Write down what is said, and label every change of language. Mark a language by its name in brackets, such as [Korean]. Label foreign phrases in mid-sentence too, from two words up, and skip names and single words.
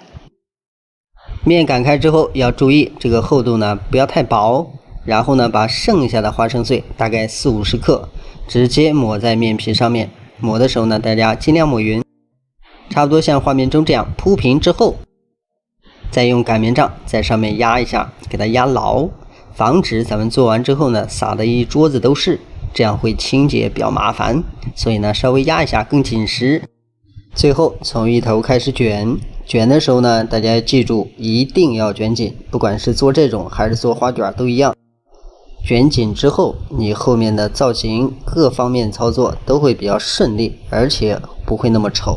[Chinese] 面擀開之後要注意這個厚度呢不要太薄，然後呢把剩下的花生碎大概40-50克直接抹在面皮上面。抹的時候呢大家盡量抹匀，差不多像畫面中這樣鋪平之後，再用擀面杖在上面壓一下，給它壓牢，防止咱們做完之後呢撒的一桌子都是，這樣會清潔比較麻煩，所以呢稍微壓一下更緊實。最後從一頭開始捲，捲的時候呢大家記住一定要捲緊，不管是做這種還是做花卷都一樣，捲緊之後你後面的造型各方面操作都會比較順利，而且不會那麼醜。